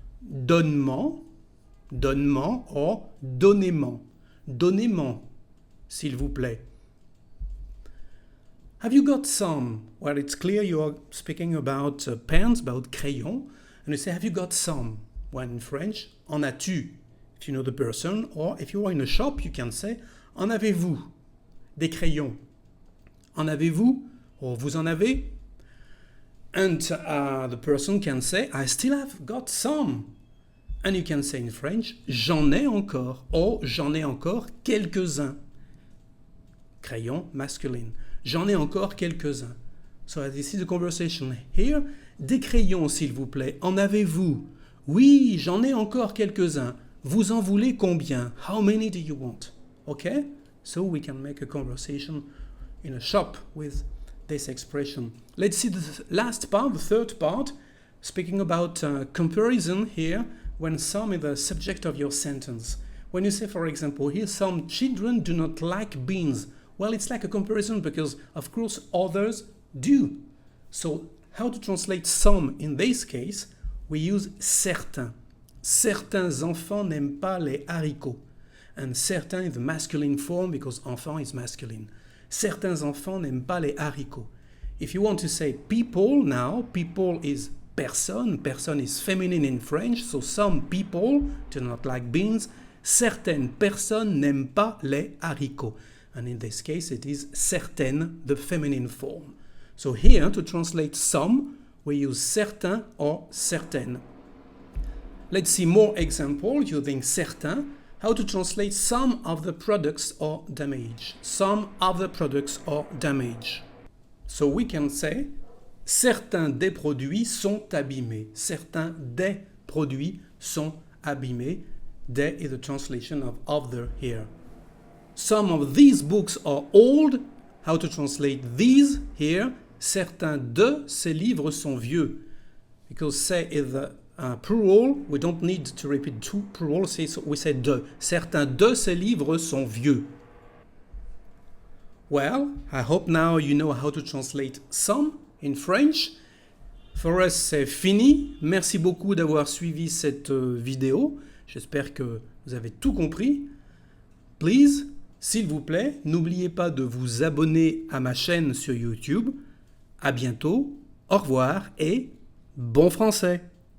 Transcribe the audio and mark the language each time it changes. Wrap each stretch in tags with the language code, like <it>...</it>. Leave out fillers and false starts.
<fr>Donne-moi, donne-moi, or donnez-moi. Donnez-moi, s'il vous plaît.</fr> <en>Have you got some? Well, it's clear you are speaking about pens, about crayons. And you say, have you got some? Well, in French,</en> <fr>en as-tu?</fr> <en>If you know the person. Or if you are in a shop, you can say,</en> <fr>en avez-vous? Des crayons. En avez-vous?</fr> <en>Or</en> <fr>vous en avez?</fr> <en>And the person can say, I still have got some. And you can say in French,</en> <fr>j'en ai encore. Or j'en ai encore quelques-uns. Crayon, masculine. J'en ai encore quelques-uns.</fr> <en>So this is the conversation here.</en> <fr>Des crayons, s'il vous plaît. En avez-vous? Oui, j'en ai encore quelques-uns. Vous en voulez combien?</fr> <en>How many do you want? Okay? So we can make a conversation in a shop with this expression. Let's see the last part, the third part, speaking about comparison here, when some is the subject of your sentence. When you say, for example, here some children do not like beans. Well, it's like a comparison because, of course, others do. So how to translate some in this case? We use certains.</en> <fr>Certains enfants n'aiment pas les haricots.</fr> <en>And certains is the masculine form because enfant is masculine.</en> <fr>Certains enfants n'aiment pas les haricots.</fr> <en>If you want to say people now, people is personne. Personne is feminine in French, so some people do not like beans.</en> <fr>Certaines personnes n'aiment pas les haricots.</fr> <en>And in this case, it is certaines, the feminine form. So here, to translate some, we use certain or certaines. Let's see more examples using certain. How to translate some of the products or damage. Some of the products or damage. So we can say,</en> <fr>certains des produits sont abîmés. Certains des produits sont abîmés.</fr> <en>Des is the translation of the here. Some of these books are old. How to translate these here?</en> <fr>Certains de ces livres sont vieux.</fr> <en>Because say is the plural, we don't need to repeat two plural, so we say de.</en> <fr>Certains de ces livres sont vieux.</fr> <en>Well, I hope now you know how to translate some in French. For us,</en> <fr>c'est fini. Merci beaucoup d'avoir suivi cette vidéo. J'espère que vous avez tout compris. Please, s'il vous plaît, n'oubliez pas de vous abonner à ma chaîne sur YouTube. À bientôt, au revoir et bon français!</fr>